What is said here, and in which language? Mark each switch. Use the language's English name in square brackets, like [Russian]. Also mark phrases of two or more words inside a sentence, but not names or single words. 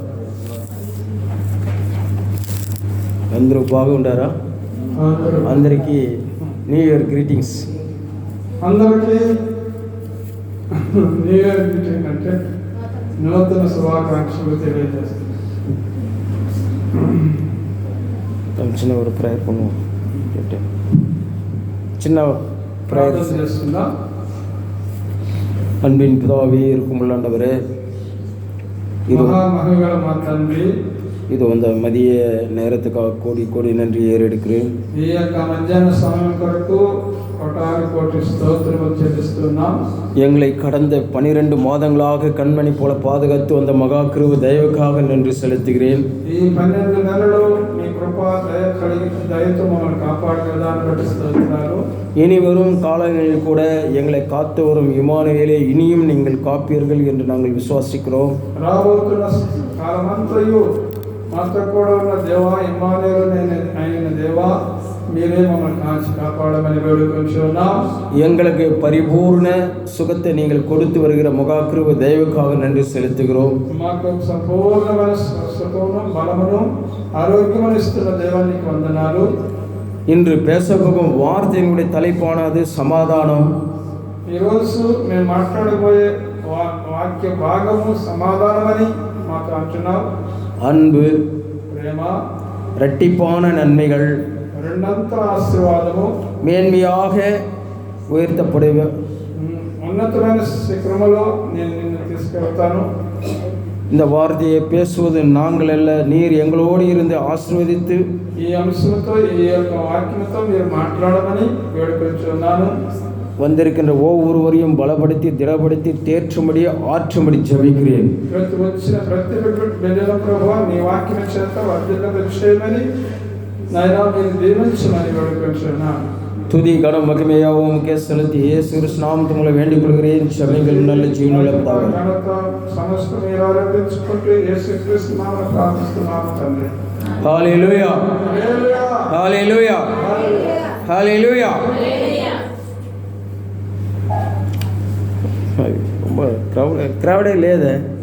[Telugu] అందరూ బాగుండారా? అందరికీ [English] New Year greetings. [Telugu] అందరికీ [English] New Year greeting [Telugu] అంటే నూతన శుభాకాంక్షలు తెలియజేస్తాను. [Tamil] சின்ன ஒரு ப்ரேயர் பண்ணுவோம். சின்ன ப்ரேயர் [Telugu] చేస్తుందా? [Tamil] அன்பின் பிதாவே, இருக்கும் ஆண்டவரே, [Telugu] மகாமகிமையுள்ள మా తండ్రి, [Tamil] இது வந்து மதிய நேரத்துக்காக கோடி கோடி நன்றி ஏறெடுக்கிறேன். [Telugu] ఈ యొక్క మధ్యాహ్న సమయం కొరకు కోటాను కోటి స్తోత్రములు చెల్లిస్తున్నాం. [Tamil] எங்களை கடந்த 12 மாதங்களாக கண்மணி போல பாதுகாத்து வந்த மகா கிருபை தயவுக்காக நன்றி செலுத்துகிறேன். [Telugu] ఈ 12 నెలలు మీ కృపా దయ కలిగి దయతో మమ్మల్ని కాపాడిన విధానం బట్టి స్తోత్రాలు. [Tamil] இனி வரும் காலங்களில் கூட எங்களை காத்து வரும் இம்மானுவேலே இனியும் நீங்கள் காப்பீர்கள் என்று நாங்கள் விசுவாசிக்கிறோம். [Telugu] రాబోతున్న కాలమంతయు మాతో కూడా ఉన్న దేవా, ఇమ్మానుయేలు అయిన దేవా, మీరే మమ్మల్ని కాచి కాపాడమని వేడుకొంచున్నాం. [Tamil] எங்களுக்கு பரிபூர்ண சுகத்தை நீங்கள் கொடுத்து வருகிற மகா கிருபை தயவுக்காக நன்றி செலுத்துகிறோம். [Telugu] మాకు సంపూర్ణమైన సుఖమును బలమును ఆరోగ్యమును ఇస్తున్న దేవానికి వందనాలు. [Tamil] இன்று பேசப்போகும் வார்த்தையினுடைய தலைப்பானது சமாதானம். [Telugu] ఈరోజు మేము మాట్లాడబోయే వాక్య భాగము సమాధానమని మాకు అంటున్నాం. [Tamil] அன்பு, [Telugu] ప్రేమ, [Tamil] இரட்டிப்பான நன்மைகள், [Telugu] రెండంతల ఆశీర్వాదము, [Tamil] மேன்மையாக உயர்த்தப்படுவ. [Telugu] ఉన్నతమైన శిఖరములో నేను నిన్ను తీసుకెళ్తాను. [Tamil] இந்த வார்த்தையை பேசுவது நாங்கள் அல்ல, நீர் எங்களோடு இருந்து ஆசீர்வதித்து [Telugu] ఈ అంశంతో, ఈ యొక్క వాక్యంతో మీరు మాట్లాడమని వేడుకొంచున్నాను. [Tamil] வந்திருக்கின்ற ஒவ்வொருவரையும் பலப்படுத்தி திடப்படுத்தி தேற்றும்படி ஆற்றும்படி ஜெபிக்கிறேன். [Telugu] వచ్చిన ప్రతి బిడ్డల ప్రభువా, నీ వాక్యం చేత వర్ధిల్ల చేయమని నాయనా మీరు దీవించమని వేడుకొంచున్నాను. [Tamil] துதி கனம் மகிமையாவும் உமக்கே செலுத்தி இயேசு கிறிஸ்து நாமத்தில் உங்களை வேண்டிக் கொள்கிறேன். ஜெபங்கள் நல்ல ஜீவனுள்ள பிதாவே. [Telugu] సమస్త మీరు ఆరాధించుకుంటూ యేసుక్రీస్తు నామమున ప్రార్థిస్తున్నాము తండ్రి. హల్లెలూయా, హల్లెలూయా, హల్లెలూయా. ரொம்ப క్రౌడే లేదే.